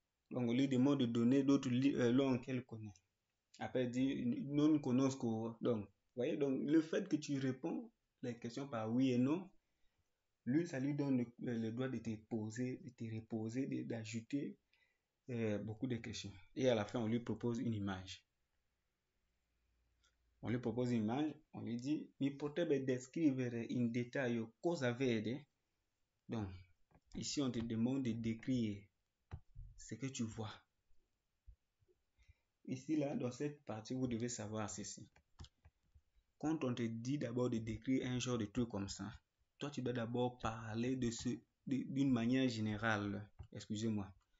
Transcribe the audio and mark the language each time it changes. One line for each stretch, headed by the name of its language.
French: Donc, on lui demande de donner d'autres langues qu'elle connaît. Après, il dit
Italian: non conosco.
French: Donc, voyez, donc le fait que tu réponds les questions par oui et non, lui, ça lui donne le droit de te reposer, d'ajouter beaucoup de questions. Et à la fin, on lui propose une image. On lui propose une image, on lui dit
Italian: mi potrebbe descrivere in dettaglio cosa vede?
French: Donc, ici, on te demande de décrire ce que tu vois. Ici, là, dans cette partie, vous devez savoir ceci. Quand on te dit d'abord de décrire un genre de truc comme ça, toi, tu dois d'abord parler d'une manière générale. Excusez-moi.